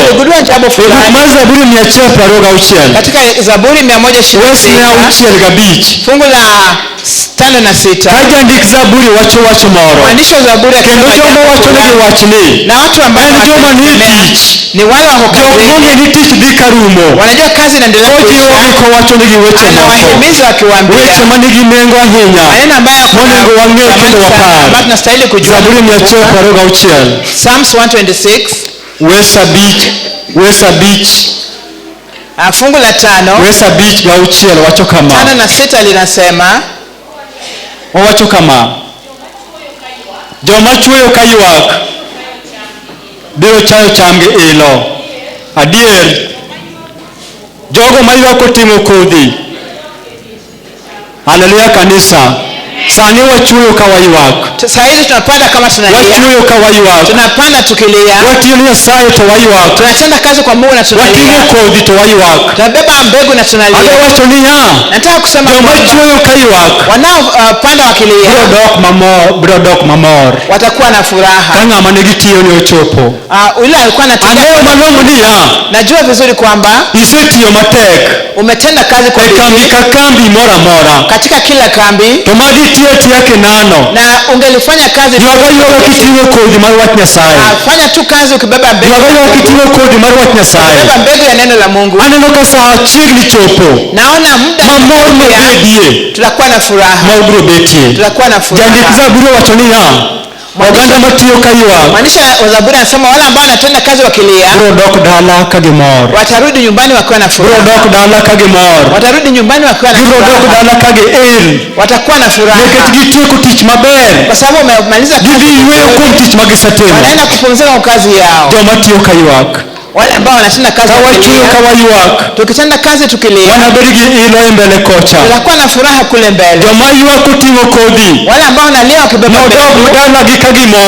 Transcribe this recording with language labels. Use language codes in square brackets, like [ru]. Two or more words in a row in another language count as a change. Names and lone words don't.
[sw] Niligundua jambo [luo] e buk [sw] fulani [luo] mar Zaburi 126 [sw] katika Zaburi [luo] wesne 126 6 [sw] fungu la 5 na 6. [luo] ka jandik Zaburi wacho wach moro, [sw] Mwandishi wa Zaburi [luo] kendo [sw] akisema [luo] joma [sw] jambo [luo] wacho negi [sw] fulani. [luo] wachni [sw] Na watu ambao [luo] en joma ni [sw] wanategemea [luo] tich, [sw] ni wale wako [luo] jok [sw] kazini, [luo] monge ni tich dhi ka rumo, [sw] wanajua kazi inaendelea [luo] ojiwogi [sw] kuisha, [luo] kowacho negi weche moko, [sw] anawahimiza akiwaambia [luo] weche manigi nengo ahinya [sw] maneno ambayo [luo] monego wang'e kendo wapar. [sw] ambayo tunastahili kujua. Zaburi 126 Psalms 126 [luo] wes abich [sw] fungu la 5 [luo] wes abich ga auchiel wacho kama, [sw] 5 na 6 linasema [luo] owacho kama, joma chweyo ka ywak biro chayo chamgi ilo. Adier, jogo ma ywak otimo kodhi. Haleluya kanisa. Sani wachweyo ka waywak, [sw] saa hizi tunapanda kama tunalia, [luo] wachweyo ka waywak, [sw] tunapanda tukilia, [luo] watiyo ni Nyasaye to waywak, [sw] tunatenda kazi kwa Mungu na [luo] wating'o [sw] tunalia, [luo] kodhi to waywak. [sw] tunabeba mbegu na [luo] Adwa [sw] tunalia. [luo] wacho niya, [sw] Nataka kusema [luo] joma [sw] kwamba [luo] chweyo ka ywak [sw] wanaopanda wakilia [luo] biro dok mamor [sw] watakuwa na furaha. [luo] ka ng'ama nigi tiyo ni ochopo. [sw] Yule alikuwa [luo] Ang'eyo [sw] anatenda, [luo] malong'o niya, [sw] najua vizuri kwamba [luo] isetiyo matek [sw] umetenda kazi kwa [luo] e kambi [sw] bidii [luo] ka kambi moro amora, [sw] katika kila kambi, [luo] to magi tiyo atiya kinano. [sw] na ungelifanya kazi [luo] Ywaga kiting'o kodhi mar wach Nyasaye, [sw] fanya tu kazi ukibeba mbegu, [luo] ywaga kiting'o kodhi mar wach Nyasaye. [sw] beba mbegu ya neno la Mungu. [luo] Aneno ka saa chiegni chopo [sw] Naona muda [luo] ma mor nobedie, [sw] tutakuwa na furaha, [luo] ma obiro betie. [sw] tutakuwa na [luo] Jandik [sw] furaha. [luo] Zaburi wacho niya, oganda matiyo ka ywak [sw] Maanisha wa Zaburi anasema wale ambao wanatenda kazi wakilia [luo] biro dok dala ka gimor, [sw] watarudi nyumbani wakiwa na [luo] biro [sw] furaha, [luo] dok dala ka gimor, [sw] watarudi nyumbani wakiwa na [luo] biro dok [sw] furaha, [luo] dala ka giil, [sw] watakuwa na furaha [luo] nikech gitieko tich maber, [sw] kwa sababu wamemaliza kazi, [luo] gidhi yweyo kuom tich ma gisetimo. [sw] wanaenda kupumzika kwa kazi yao. [luo] Joma tiyo ka ywak [sw] Wale ambao wanatenda kazi [luo] kawachuyo kawayuak [sw] tukitenda kazi tukilia [luo] wanabirigi ilo mbele kocha [sw] tunakuwa na furaha kule mbele. [luo] joma yuak kutingo kodhi [sw] Wale ambao wanalia wakibeba [luo] nodog dala gi kagimor